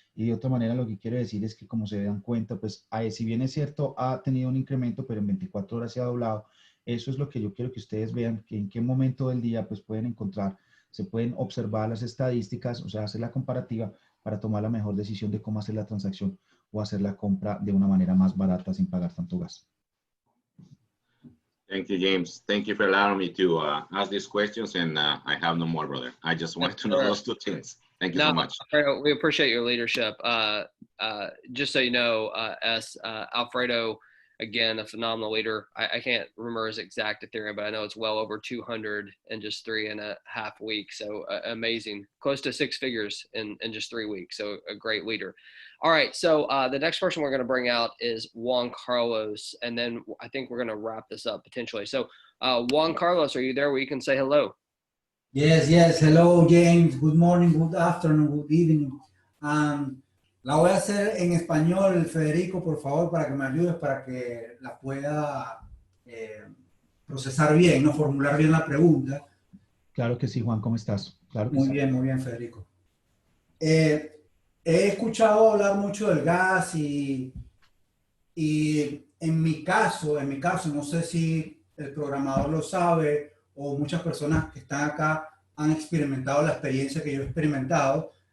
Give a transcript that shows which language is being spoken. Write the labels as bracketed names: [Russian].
[Spanish] Y de otra manera lo que quiero decir es que, como se dan cuenta, pues si bien es cierto ha tenido un incremento, pero en 24 horas se ha doblado. Eso es lo que yo quiero que ustedes vean, que en qué momento del día pues pueden encontrar, se pueden observar las estadísticas, o sea, hacer la comparativa para tomar la mejor decisión de cómo hacer la transacción o hacer la compra de una manera más barata sin pagar tanto gas. [English] Thank you, James. Thank you for allowing me to ask these questions, and I have no more, brother. I just wanted to know those two things. Thank you so much. Alfredo, we appreciate your leadership. Just so you know, Alfredo, again, a phenomenal leader. I can't remember his exact Ethereum, but I know it's well over 200 in just 3.5 weeks. So amazing, close to 6 figures in just 3 weeks. So a great leader. All right, so the next person we're going to bring out is Juan Carlos, and then I think we're going to wrap this up potentially. So Juan Carlos, are you there where you can say hello? Yes. Hello, James. Good morning, good afternoon, good evening. [Spanish] La voy a hacer en español, Federico, por favor, para que me ayudes, para que la pueda procesar bien, no formular bien la pregunta. Claro que sí, Juan, ¿cómo estás? Claro que muy sí. bien, Federico. He escuchado hablar mucho del gas y en mi caso, no sé si el programador lo sabe o muchas personas que están acá han experimentado la experiencia que yo he experimentado.